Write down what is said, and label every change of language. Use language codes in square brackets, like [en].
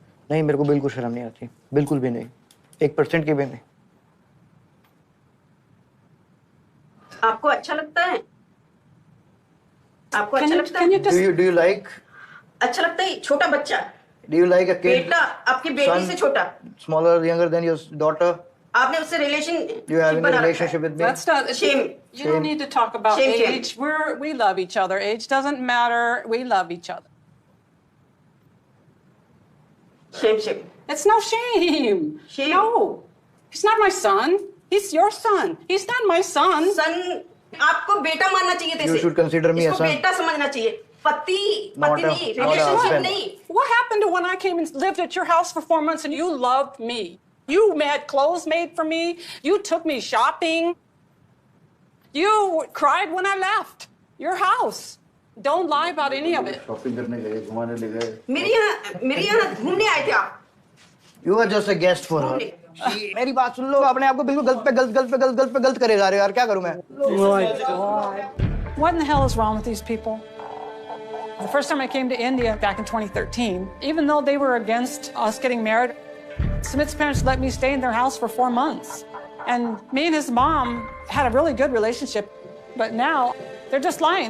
[hi] नहीं, मेरे को बिल्कुल शर्म नहीं आती, बिल्कुल भी नहीं, 1% की भी नहीं। आपको अच्छा लगता है? आपको अच्छा लगता है? [en] Do you like? [hi] अच्छा लगता है छोटा बच्चा? [en] Do you like a kid? [hi] बेटा, आपकी बेटी से छोटा? [en] Smaller, younger than your daughter? [hi] आपने उससे relation? [en] You having a relationship with me? That's not shame. You don't need to talk about age. We love each other. Age doesn't matter. We love each other. Shame. It's no shame. No. He's not my son. He's your son. He's not my son. [hi] Son, आपको बेटा मानना चाहिए थे। [en] You should consider me a son. [hi] इसको बेटा समझना चाहिए। पति नहीं, [en] relationship [hi] नहीं। [en] What happened to when I came and lived at your house for 4 months and you loved me? You had clothes made for me. You took me shopping. You cried when I left your house. Don't lie about any of it. [hi] Shopping करने गए, घुमाने ले गए. मेरे यहाँ घूमने आए थे आप. [en] You are just a guest for her. [hi] मेरी बात सुन लो, अपने आप को बिल्कुल गलत करे जा रहे हो यार, क्या करूं मैं? [en] Oh my God. What in the hell is wrong with these people? The first time I came to India back in 2013, even though they were against us getting married, Sumit's parents let me stay in their house for 4 months. And me and his mom had a really good relationship. But now they're just lying.